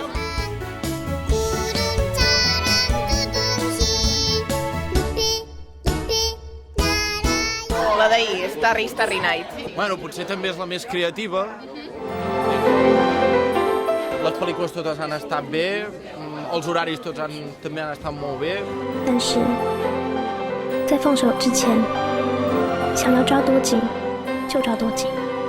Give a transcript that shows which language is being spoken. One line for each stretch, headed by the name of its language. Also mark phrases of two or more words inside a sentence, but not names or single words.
Catalan: La d'ahir, Starry Night. Bueno, potser també és la més creativa. Les pel·lícules totes han estat bé, els horaris tots també han estat molt bé.
Chinese: 但是，在放手之前，想要抓多紧就抓多紧。